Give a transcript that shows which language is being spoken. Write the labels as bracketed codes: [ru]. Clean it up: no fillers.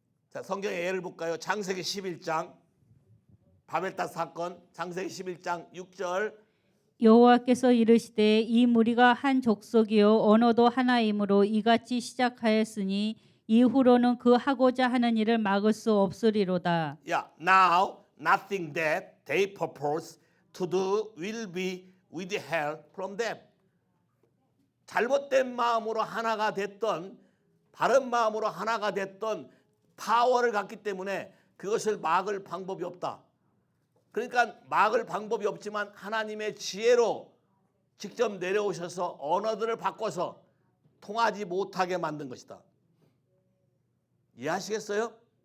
[ko] 자, 성경의 예를 볼까요? 창세기 11장 바벨탑 사건 창세기 11장 6절 여호와께서 이르시되 이 무리가 한 족속이요 언어도 하나이므로 이같이 시작하였으니 이후로는 그 하고자 하는 일을 막을 수 없으리로다. [en] Yeah, now nothing that they purpose to do will be withheld from them. [ko] 잘못된 마음으로 하나가 됐던 바른 마음으로 하나가 됐던 파워를 갖기 때문에 그것을 막을 방법이 없다. 그러니까 막을 방법이 없지만 하나님의 지혜로 직접 내려오셔서 언어들을 바꿔서 통하지 못하게 만든 것이다. 이해하시겠어요?